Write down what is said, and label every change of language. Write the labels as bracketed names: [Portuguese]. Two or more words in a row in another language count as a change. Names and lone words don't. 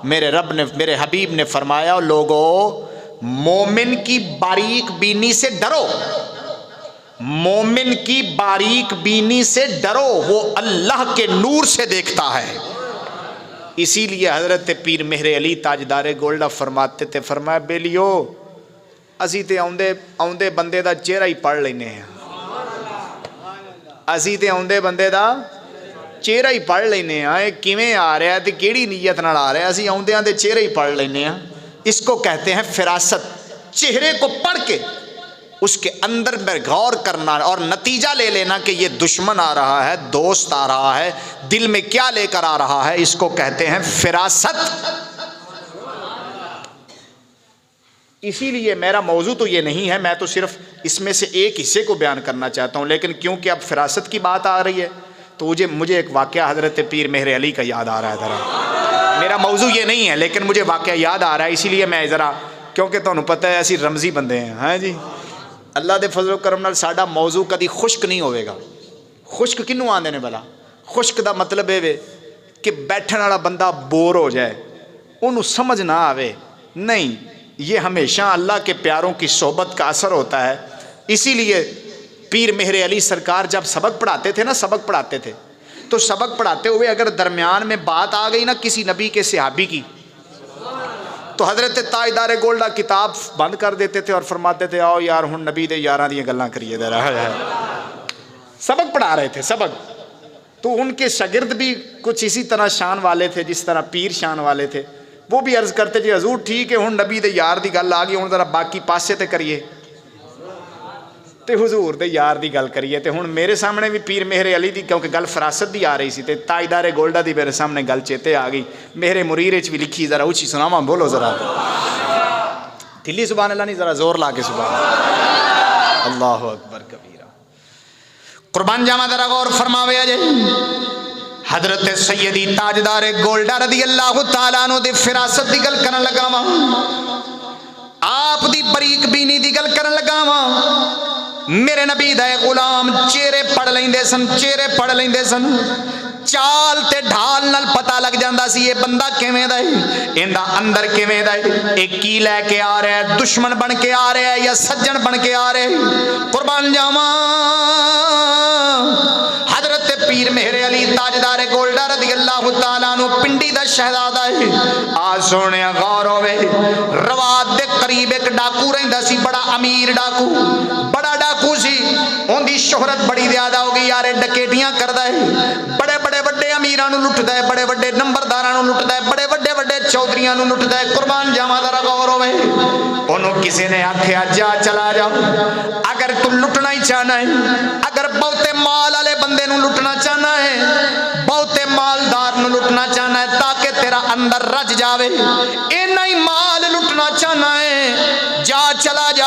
[Urdu] میرے رب نے، میرے حبیب نے فرمایا لوگو مومن کی باریک بینی سے ڈرو، مومن کی باریک بینی سے ڈرو، وہ اللہ کے نور سے دیکھتا ہے۔ اسی لیے حضرت پیر مہر علی تاجدار گولڈا فرماتے تھے، فرمایا [Punjabi] بیلیو اسی تے آؤندے بندے دا چہرہ ہی پڑھ لینے ہیں، اسی تے آؤندے بندے دا چہرہ ہی پڑھ لینے ہیں، کیویں آ رہا ہے تے کیڑی نیت نال آ رہا ہے، اسی آؤندیاں دے چہرے ہی پڑھ لینے ہیں۔ [Urdu] اس کو کہتے ہیں فراست۔ چہرے کو پڑھ کے اس کے اندر میں غور کرنا اور نتیجہ لے لینا کہ یہ دشمن آ رہا ہے، دوست آ رہا ہے، دل میں کیا لے کر آ رہا ہے، اس کو کہتے ہیں فراست۔ اسی لیے میرا موضوع تو یہ نہیں ہے، میں تو صرف اس میں سے ایک حصے کو بیان کرنا چاہتا ہوں، لیکن کیونکہ اب فراست کی بات آ رہی ہے تو مجھے ایک واقعہ حضرت پیر مہر علی کا یاد آ رہا ہے۔ ذرا میرا موضوع یہ نہیں ہے لیکن مجھے واقعہ یاد آ رہا ہے، اسی لیے میں ذرا، کیونکہ تمہیں پتہ ہے [Punjabi] اسی رمزی بندے ہیں، ہاں جی، اللہ دے فضل و کرم نال ساڈا موضوع کدی خشک نہیں ہوئے گا۔ خشک کنوں آندے نے بلا؟ خشک دا مطلب ہے کہ بیٹھن والا بندہ بور ہو جائے، انہوں سمجھ نہ آوے، [Urdu] نہیں، یہ ہمیشہ اللہ کے پیاروں کی صحبت کا اثر ہوتا ہے۔ اسی لیے پیر مہر علی سرکار جب سبق پڑھاتے تھے نا، سبق پڑھاتے تھے تو سبق پڑھاتے ہوئے اگر درمیان میں بات آ گئی نا کسی نبی کے صحابی کی تو حضرت تاجدار گولڈا کتاب بند کر دیتے تھے اور فرماتے تھے [Punjabi] آؤ یار ہن نبی دے یاراں دیاں گلاں کریے ذرا۔ [Urdu] سبق پڑھا رہے تھے سبق، تو ان کے شاگرد بھی کچھ اسی طرح شان والے تھے جس طرح پیر شان والے تھے، وہ بھی عرض کرتے جی حضور ٹھیک ہے [Punjabi] ہن نبی دے یار دی گل آ گئی، ہن ذرا باقی پاسے تے کریے، تے حضور دے یار دی گل کریے۔ تے ہن میرے سامنے بھی پیر مہر علی دی کیونکہ گل فراست دی آ رہی سی تے تاجدار گولڈا دی میرے سامنے گل چیتے آ گئی، میرے مریر وچ بھی لکھی، ذرا اونچی سناواں، بولو ذرا دلی سبحان اللہ نہیں، ذرا زور لا کے سبحان اللہ اکبر کبیرہ۔ قربان جاواں ذرا غور فرماوے جے، حضرت سیدی تاجدار گولڈا رضی اللہ تعالیٰ عنہ دی فراست دی گل کرن لگا وا، آپ دی باریک بینی دی گل کرن لگا وا۔ میرے نبی دے غلام چہرے پڑھ لیندے سن، چہرے پڑھ لیندے سن، چال تے ڈھال نال پتہ لگ جاندا سی یہ بندہ کیویں دا ہے، ایندا اندر کیویں دا ہے، اے کی لے کے آ رہا ہے، دشمن بن کے آ رہا ہے یا سجن بن کے آ رہا ہے۔ قربان جاواں حضرت پیر مہر علی تاجدار گولڈا رضی اللہ تعالیٰ عنہ پنڈی دا شہزادہ ہے۔ آ سونے غور ہوئے، رواد دے قریب ایک ڈاکو رہندا سی، بڑا امیر ڈاکو، بڑا ڈاکو سی، اون دی شہرت بڑی زیادہ ہو گئی یار، ڈکیٹیاں کردا ہے، بڑے بڑے وڈے امیراں نوں لٹدا ہے، بڑے وڈے نمبرداراں نوں لٹدا ہے، بڑے وڈے وڈے چودھریاں نوں لٹدا ہے. قربان جاواں ذرا غور ہووے۔ انہوں نے کسی نے آکھیا جا چلا جا، اگر تو لٹنا ہی چاہنا ہے، اگر بہتے مال والے بندے نوں لٹنا چاہنا ہے، بہتے مالدار نوں لٹنا چاہنا ہے تاکہ تیرا اندر رج جاوے، اننا ہی مال لٹنا چاہنا ہے، جا چلا جا.